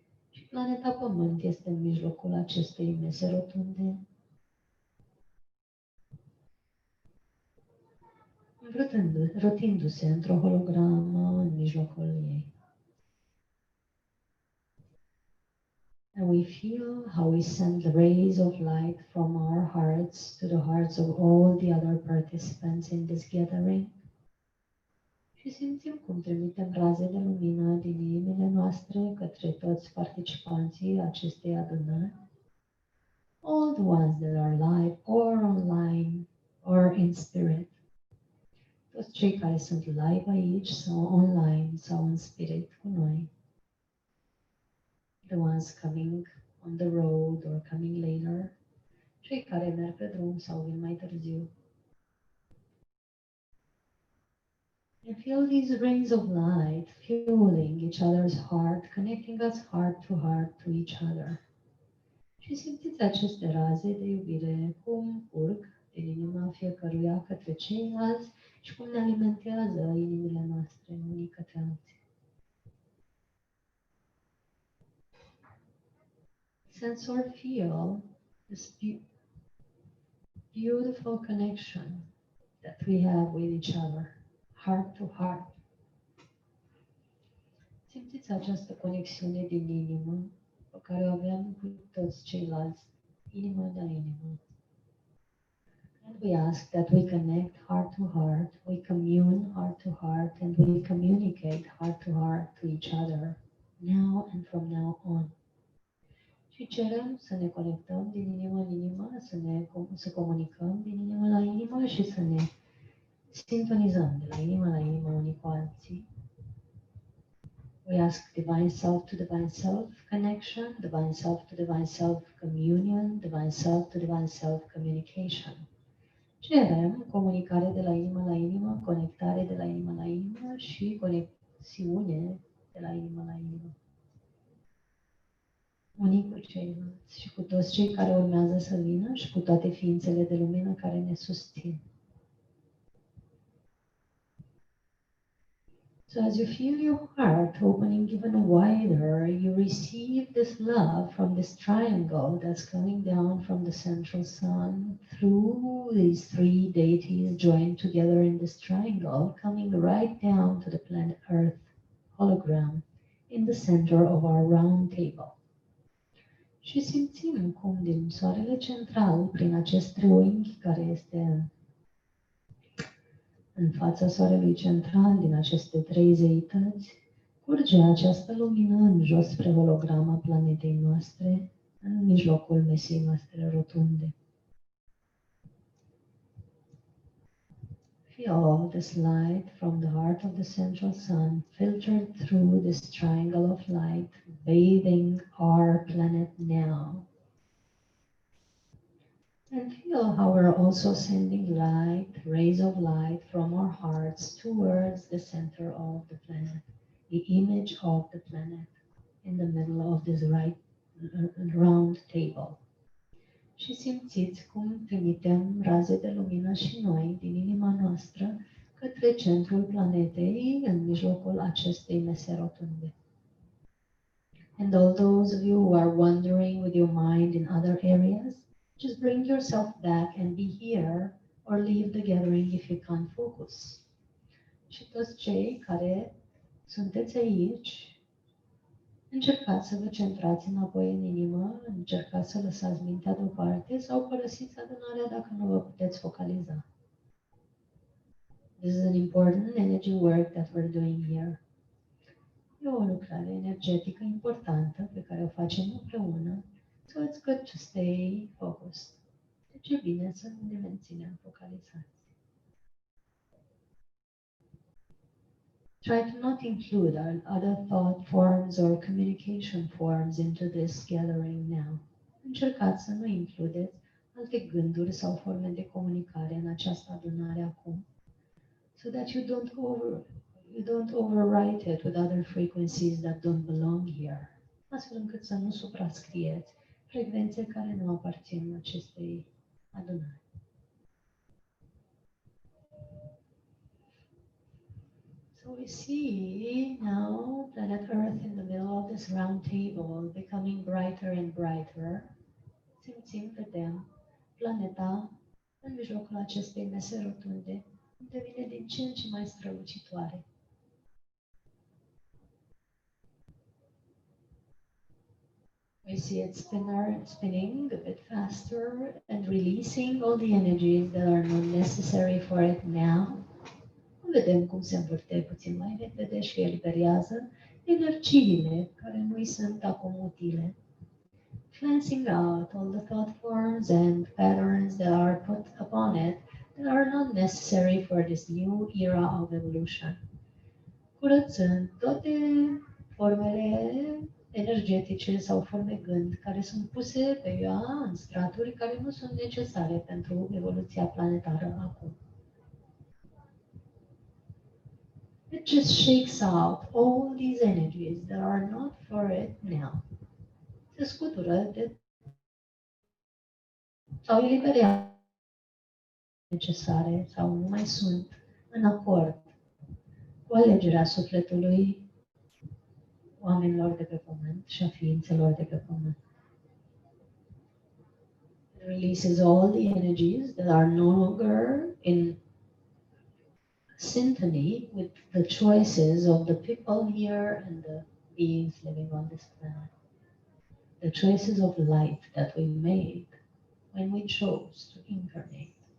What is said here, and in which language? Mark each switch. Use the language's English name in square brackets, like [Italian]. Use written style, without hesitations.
[Romanian] Și planeta Pământ este în mijlocul acestei mese rotunde, rotindu-se într-o hologramă în mijlocul ei. [English] And we feel how we send the rays of light from our hearts to the hearts of all the other participants in this gathering. [Romanian] Și simțim cum trimitem raze de lumină din inimile noastre către toți participanții acestei adunări. [English] All the ones that are live or online or in spirit. [Romanian] Toți cei care sunt live aici sau online sau în spirit cu noi. [English] The ones coming on the road or coming later. [Romanian] Cei care merg pe drum sau vin mai târziu. [English] And feel these rays of light fueling each other's heart, connecting us heart to each other. [Romanian] Și simțiți aceste raze de iubire cum curg din inima fiecăruia către ceilalți și cum ne alimentează inimile noastre unii către alții. [English] Sense or feel this beautiful connection that we have with each other, heart to heart. [Romanian] Simțiți această conexiune din inimă pe care o avem cu toți ceilalți, inimă de inimă. [English] And we ask that we connect heart to heart, we commune heart to heart, and we communicate heart to each other, now and from now on. [Romanian] Și cerem să ne conectăm din inimă în inimă, să comunicăm din inimă la inimă și să ne sintonizăm de la inimă la inimă unii cu alții. [English] We ask divine self to divine self connection, divine self to divine self communion, divine self to divine self communication. [Romanian] Cerem comunicare de la inimă la inimă, conectare de la inimă la inimă și conexiune de la inimă la inimă. Unii cu ceilalți și cu toți cei care urmează să vină și cu toate ființele de lumină care ne susțin. [English] So as you feel your heart opening even wider, you receive this love from this triangle that's coming down from the central sun through these three deities joined together in this triangle, coming right down to the planet Earth hologram in the center of our round table. [Romanian] Și simțim cum din soarele central, prin acest triunghi care este în fața soarelui central din aceste trei zeități, curge această lumină în jos spre holograma planetei noastre, în mijlocul mesei noastre rotunde. [English] Feel this light from the heart of the central sun filtered through this triangle of light, bathing our planet now. And feel how we're also sending light, rays of light from our hearts towards the center of the planet, the image of the planet in the middle of this round table. [Romanian] Și Și simțiți cum trimitem raze de lumină și noi din inima noastră către centrul planetei, în mijlocul acestei mese rotunde. [English] And all those of you who are wandering with your mind in other areas, just bring yourself back and be here or leave the gathering if you can't focus. [Romanian] Și toți cei care sunteți aici, încercați să vă centrați înapoi în inimă, încercați să lăsați mintea deoparte sau părăsiți adunarea dacă nu vă puteți focaliza. [English] This is an important energy work that we're doing here. [Romanian] E o lucrare energetică importantă pe care o facem împreună, [English] so it's good to stay focused. [Romanian] Deci e bine să ne menținem focalizați. [English] Try to not include other thought forms or communication forms into this gathering now. [Romanian] Încercați să nu includeți alte gânduri sau forme de comunicare în această adunare acum, [English] so that you don't overwrite it with other frequencies that don't belong here, [Romanian] astfel încât să nu suprascrieți frecvențe care nu aparțin acestei adunări. [English] So we see now planet Earth in the middle of this round table becoming brighter and brighter. [Romanian] Simțim, vedem planeta în mijlocul acestei mese rotunde devine din ce în ce mai strălucitoare. [English] We see it spinning a bit faster and releasing all the energies that are not necessary for it now. [Romanian] Vedem cum se învârte puțin mai repede și eliberează energiile care nu-i sunt acum utile. [English] Cleansing out all the thought forms and patterns that are put upon it that are not necessary for this new era of evolution. [Romanian] Curățând toate formele energetice sau forme gând care sunt puse pe ea în straturi care nu sunt necesare pentru evoluția planetară acum. [English] It just shakes out all these energies that are not for it now. [Romanian] Se scutură de sau eliberează necesare sau nu mai sunt în acord cu alegerea sufletului oamenilor de pe pământ și a ființelor de pe pământ. [English] It releases all the energies that are no longer in symphony with the choices of the people here and the beings living on this planet. The choices of light that we made when we chose to incarnate.